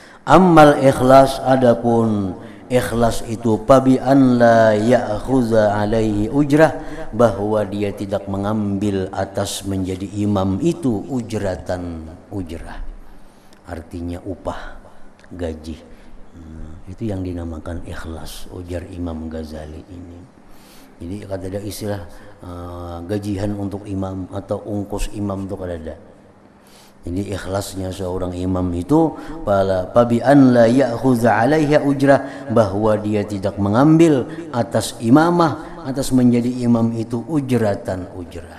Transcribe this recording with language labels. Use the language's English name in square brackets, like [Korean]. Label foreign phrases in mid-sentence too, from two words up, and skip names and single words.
[Indonesian] Ammal ikhlas, adapun ikhlas itu [Arabic] فبأن لا يأخذ عليه أجرة, [Indonesian] bahwa dia tidak mengambil atas menjadi imam itu ujratan, ujrah artinya upah, gaji. Itu yang dinamakan ikhlas, ujar Imam Ghazali ini. [Banjar] Jadi kada ada istilah gajian untuk imam atau ungkus imam itu kada ada. [Indonesian] Jadi ikhlasnya seorang imam itu [Arabic] فبأن لا يأخذ عليها أجرة, [Indonesian] bahwa dia tidak mengambil atas imamah, atas menjadi imam itu ujratan, ujrah.